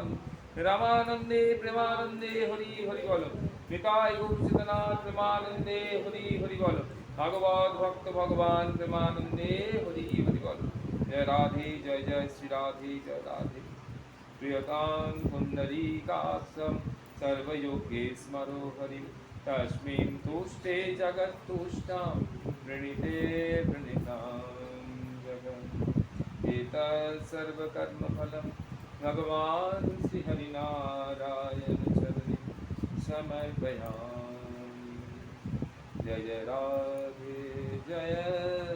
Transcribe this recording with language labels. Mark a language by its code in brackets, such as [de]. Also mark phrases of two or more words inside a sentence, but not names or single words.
[bn] রামানন্দে প্রেমানন্দে হরি হরি বল, নিতাই গৌর চিতনাথ প্রেমানন্দে হরি হরি বল, ভাগবত ভক্ত ভগবান প্রেমানন্দে হরি হরি বল। জয় রাধে জয় জয় শ্রী রাধে জয় রাধে। [sa] প্রিয়তাং পুণ্ডরীকাক্ষं सर्वयोगेश्वरो हरिं तस्मिन् तुष्टे जगत्तुष्टां वृणीते वृणीतां जगत् एतत् सर्वकर्मफलं भगवान् श्रीहरिनारायण चरणे समर्पयामि जय राधे जय